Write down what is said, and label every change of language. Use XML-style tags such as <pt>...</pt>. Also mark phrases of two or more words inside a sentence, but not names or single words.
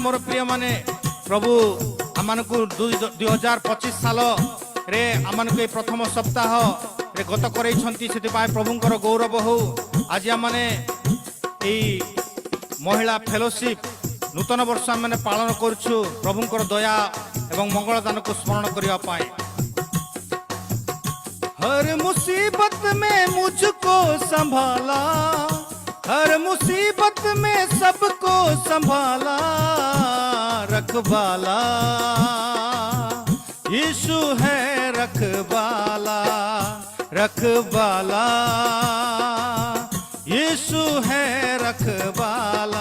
<or>ମୋର ପ୍ରିୟମାନେ, ପ୍ରଭୁ ଆମମାନଙ୍କୁ 2025 ସାଲରେ ଆମମାନଙ୍କୁ এই ପ୍ରଥମ ସପ୍ତାହରେ ଗତ କରେଇଛନ୍ତି। ସେଥିପାଇଁ ପ୍ରଭୁଙ୍କର ଗୌରବ ହଉ। ଆଜି ଆମମାନେ এই ମହିଳା ଫେଲୋସିପ୍ ନୂତନ ବର୍ଷ ଆମେ ପାଳନ କରୁଛୁ ପ୍ରଭୁଙ୍କର ଦୟା ଏବଂ ମଙ୍ଗଳ ଦାନକୁ ସ୍ମରଣ କରିବା ପାଇଁ।</or> <hi>हर मुसीबत में मुझको संभाला, हर मुसीबत में सबको संभाला। रखवाला यीशु है, रखवाला, रखवाला यीशु है, रखवाला।</hi>